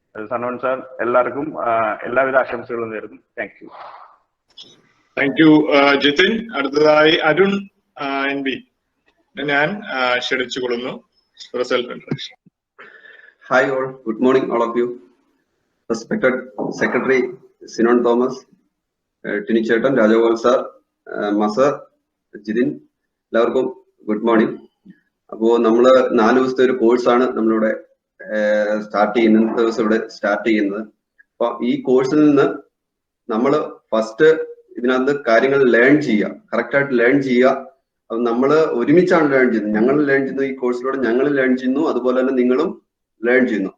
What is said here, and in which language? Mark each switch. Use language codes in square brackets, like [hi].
[ml] Sanon sir, എല്ലാവർക്കും എല്ലാവിധ ആശംസകളും നേരുന്നു. [en] Thank you Jithin. [ml] അടുത്തതായി അരുൺ NB ഞാൻ ക്ഷണിച്ചുകൊള്ളുന്നു. [en] Self introduction. Hi all, good morning all of you. Respected Secretary Sinon Thomas, Tini Chetan, Rajagopal sir, Masar, Jidin, [ml] എല്ലാവർക്കും good morning. അപ്പോൾ നമ്മൾ 4 ദിവസത്തെ ഒരു കോഴ്സാണ് നമ്മളിവിടെ സ്റ്റാർട്ട് ചെയ്യുന്നത്. ഇന്നത്തെ ദിവസം ഇവിടെ സ്റ്റാർട്ട് ചെയ്യുന്നത്. അപ്പൊ ഈ കോഴ്സിൽ നിന്ന് നമ്മൾ ഫസ്റ്റ് ഇതിനകത്ത് കാര്യങ്ങൾ ലേൺ ചെയ്യുക, കറക്റ്റായിട്ട് ലേൺ ചെയ്യുക. നമ്മൾ ഒരുമിച്ചാണ് ലേൺ ചെയ്യുന്നത്. ഞങ്ങൾ ലേൺ ചെയ്യുന്നു, ഈ കോഴ്സിലൂടെ ഞങ്ങൾ ലേൺ ചെയ്യുന്നു, അതുപോലെ തന്നെ നിങ്ങളും ലേൺ ചെയ്യുന്നു.